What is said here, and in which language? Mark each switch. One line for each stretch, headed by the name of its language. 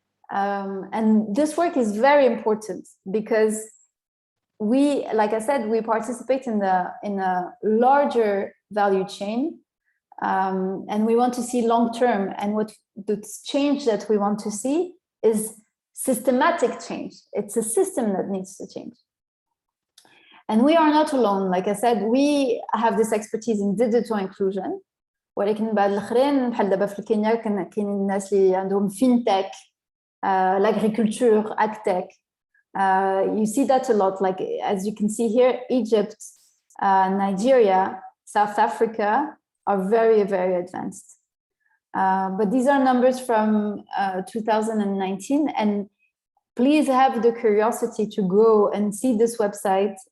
English: And this work is very important because we, like I said, we participate in a larger value chain, and we want to see long-term. And what the change that we want to see is systematic change. It's a system that needs to change. And we are not alone. Like I said, we have this expertise in digital inclusion.
Arabic: ولكن بعد الآخرين بحال دابا في كينيا كاينين الناس اللي عندهم فينتك, l'agriculture, agtech.
English: You see that a lot. Like as you can see here, Egypt, Nigeria, South Africa are very, very advanced. But these are numbers from 2019, and please have the curiosity to go and see this website.